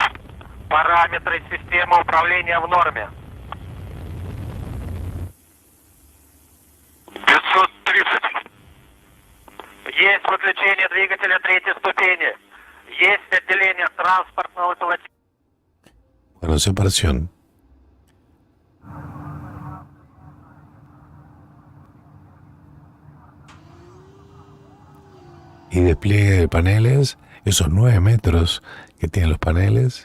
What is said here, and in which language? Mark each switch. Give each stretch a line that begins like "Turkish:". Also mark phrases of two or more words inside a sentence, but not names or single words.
Russian: Параметры системы управления в норме. 530. Есть выключение двигателя третьей ступени. Есть отделение транспортного пилотирования.
Spanish: Bueno, separación. Y despliegue de paneles, esos 9 metros que tienen los paneles.